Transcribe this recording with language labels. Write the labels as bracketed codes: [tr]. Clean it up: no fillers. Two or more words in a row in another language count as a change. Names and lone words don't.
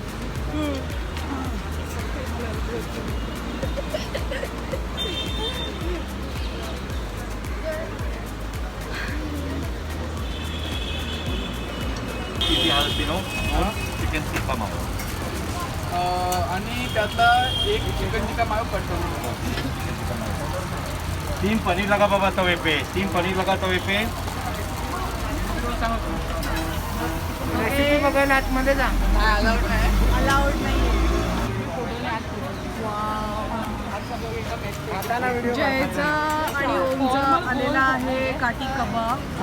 [mr] चिकन टिक्का मायो. आणि त्यातला एक चिकन टिक्का मायो कट करून [hi] 3 पनीर लगा बाबा तवे पे. 3 पनीर लगा तवे पे. [mr] रेसिपी बघायला आतमध्ये जा. अलाउड नाही. अलाउड नाही. जयचा आणि ओमचा आलेला आहे काठी कबाब.